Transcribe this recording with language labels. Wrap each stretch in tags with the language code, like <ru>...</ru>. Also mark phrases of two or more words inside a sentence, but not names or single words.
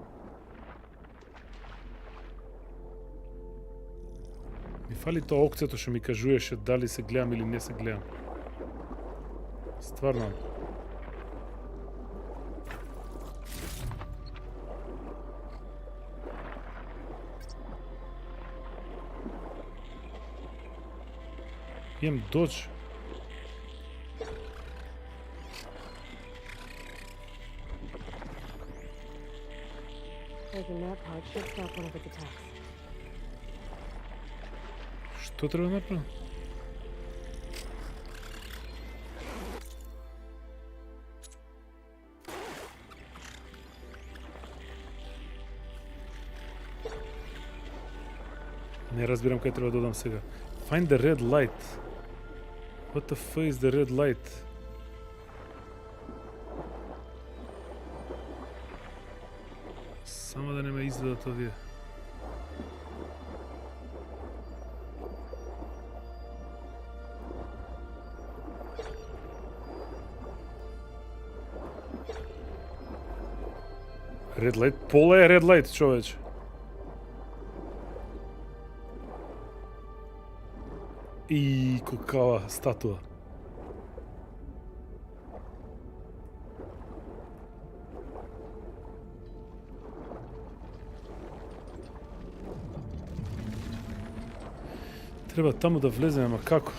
<mk>Ми фали тоа окцето што ми кажуеше дали се гледам или не се гледам. Стварно. Имам додж.</mk> <en>Taking that part should stop one of its attacks.</en> <mk>Што треба да направам? Не разбирам кај треба да додам сега.</mk> <en>Find the red light. What the fuck is the red light?</en> <mk>Само да не ме изведат овие.</mk> <en>Red light?</en> <mk>Пола е</mk> <en>red light,</en> <mk>човече. И какава статуа. Треба таму да влеземе, ама како?</mk>